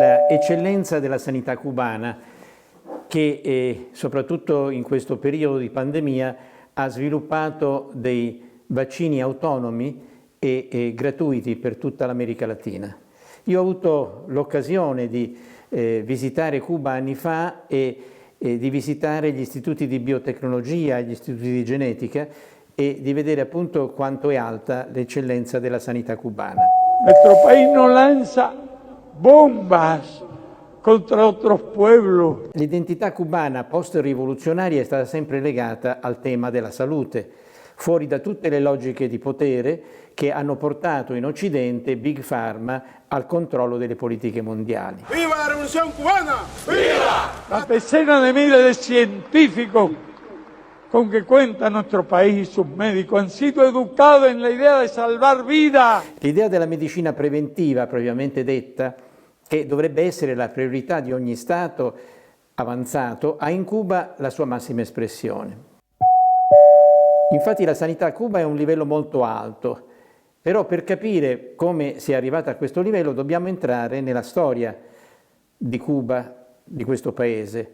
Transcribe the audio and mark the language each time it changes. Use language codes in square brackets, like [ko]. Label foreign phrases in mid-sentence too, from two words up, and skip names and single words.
[it] eccellenza della sanità cubana che soprattutto in questo periodo di pandemia ha sviluppato dei vaccini autonomi e gratuiti per tutta l'America Latina. Io ho avuto l'occasione di visitare Cuba anni fa e di visitare gli istituti di biotecnologia e gli istituti di genetica e di vedere appunto quanto è alta l'eccellenza della sanità cubana. [es] Nuestro país no lanza bombas contra otros pueblos. [it] L'identità cubana post-rivoluzionaria è stata sempre legata al tema della salute, fuori da tutte le logiche di potere che hanno portato in Occidente Big Pharma al controllo delle politiche mondiali. [es] ¡Viva la Revolución Cubana! ¡Viva! La decena de miles de científicos con que cuenta nuestro país y sus médicos han sido educados en la idea de salvar vidas. [it] L'idea della medicina preventiva, propriamente detta, che dovrebbe essere la priorità di ogni Stato avanzato, ha in Cuba la sua massima espressione. Infatti la sanità a Cuba è a un livello molto alto, però per capire come si è arrivata a questo livello dobbiamo entrare nella storia di Cuba, di questo paese.